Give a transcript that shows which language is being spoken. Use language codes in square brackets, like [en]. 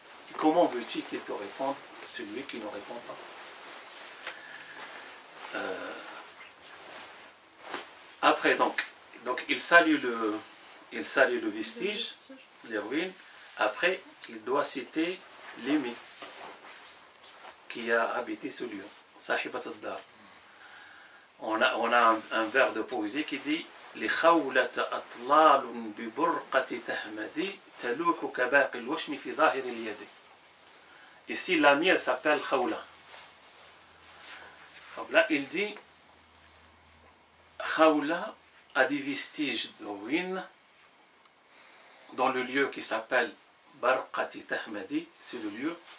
[fr] Et comment veux-tu qu'il te réponde, celui qui ne répond pas? Après, donc il salue le vestige, les ruines. Après, il doit citer l'aimé qui a habité ce lieu. [ar] Sahibat ad-dar. [fr] On a un vers de poésie qui dit [ar] لخولة أطلال ببرقة تهمدي تلوح كباقي الوشم في ظاهر اليد. [fr] Ici, l'ami, elle s'appelle Khawla. Khawla, il dit Khawla a des vestiges de ruines dans le lieu qui s'appelle Barqati Tahmadi, c'est le lieu.